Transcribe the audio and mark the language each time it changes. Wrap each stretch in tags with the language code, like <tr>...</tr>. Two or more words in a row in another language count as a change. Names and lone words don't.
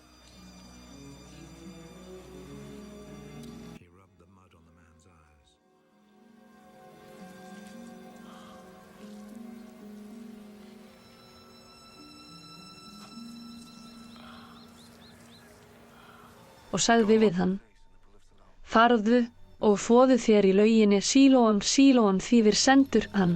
<en>He rubbed the mud on the man's eyes.</en> <is>Og sagði við hann, farðu og þvoðu þér í lauginni Sílóam, Sílóam þýðir sendur hann.</is>